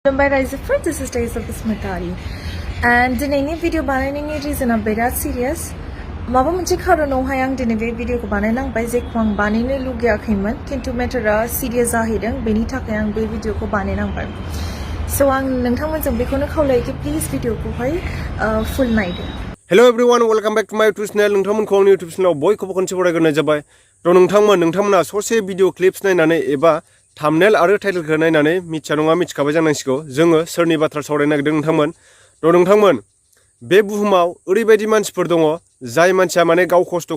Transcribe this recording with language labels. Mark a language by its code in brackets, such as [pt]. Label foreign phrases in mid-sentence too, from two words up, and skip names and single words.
[en] By Riser, this is Days of Basumatary. [brx] And दिनैनि भिडिअ बानायनायनि रिजनआ बिराद सिरियास माबा मोनसे खारनावहाय आं दिनै बे भिडिअखौ बानायनांबाय जेखौ आं बानायनो लुगैयाखैमोन खिन्थु मेटारा सिरियास जाहैदों बेनि थाखाय आं बे भिडिअखौ बानायनांबाय सो आं नोंथांमोनजों बेखौनो खावलायो कि प्लिज भिडिअखौहाय फुल नायदो [en] Hello everyone welcome back to my YouTube channel [brx] नोंथांमोनखौ आंनि यूट्यूब चैनलाव बयखौबो खनसे बरायग्रोनाय जाबाय थ' नोंथांमोना ससे [en] video clips [brx] नायनानै एबा थाम्बनेल आरो टाइटलखौ नायनानै मिथिया नङा मिथिखाबाय जानांसिगौ जोङो सोरनि बाथ्रा सावरायनो नागिरदों नोंथांमोन थ' नोंथांमोन बे बुहुमाव ओरैबायदि मानसिफोर दङ जाय मानसिया माने गाव खस्थ'